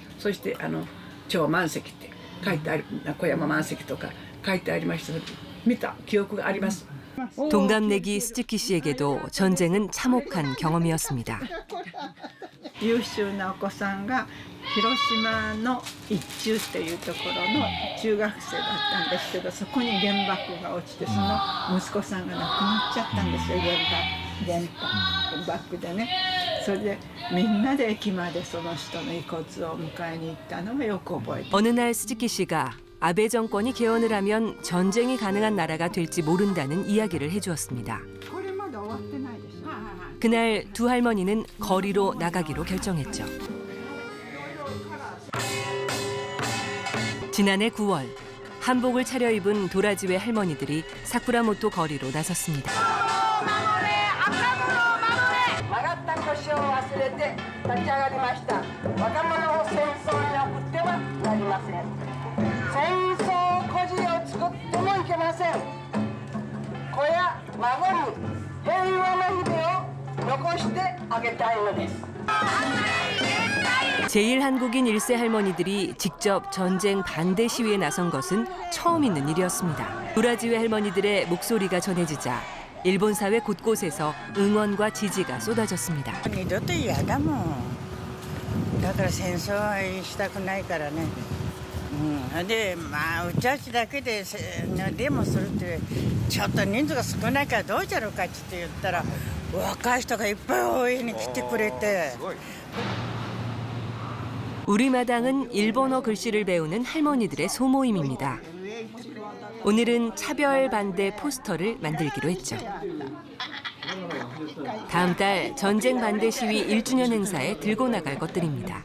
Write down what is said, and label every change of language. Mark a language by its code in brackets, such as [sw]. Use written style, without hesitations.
[ja] そして超満席って書いてある、小山満席とか書いてありました。見た記憶があります。 [ko] 동갑내기 스즈키 씨에게도 전쟁은 참혹한 경험이었습니다. [ja] 優秀なお子さんが広島の一中っていうところの中学生だったんですけど、そこに原爆が落ちてその息子さんが亡くなっちゃったんですよ。原爆でね。それでみんなで駅までその人の遺骨を迎えに行ったのをよく覚えて. [ko] 어느 날 스즈키 씨가 아베 정권이 개헌을 하면 전쟁이 가능한 나라가 될지 모른다는 이야기를 해주었습니다. 그날 두 할머니는 거리로 나가기로 결정했죠. 지난해 9월 한복을 차려입은 도라지회 할머니들이 사쿠라모토 거리로 나섰습니다. [ja] 曲がった腰を忘れて立ち上がりました。若者を戦争に送ってはなりません。戦争孤児を作ってもいけません。子や孫に平和な日々を残してあげたいのです。 [ko] 제일 한국인 1세 할머니들이 직접 전쟁 반대 시위에 나선 것은 처음 있는 일이었습니다. 도라지회 할머니들의 목소리가 전해지자 일본 사회 곳곳에서 응원과 지지가 쏟아졌습니다. [ja] 二度と嫌だもん。だから戦争はしたくないからね。でうちたちだけでデモするってちょっと人数が少ないからどうじゃろうかって言ったら若い人がいっぱい応援に来てくれて。 [ko] 우리 마당은 일본어 글씨를 배우는 할머니들의 소모임입니다. 오늘은 차별 반대 포스터를 만들기로 했죠. 다음 달 전쟁 반대 시위 1주년 행사에 들고 나갈 것들입니다.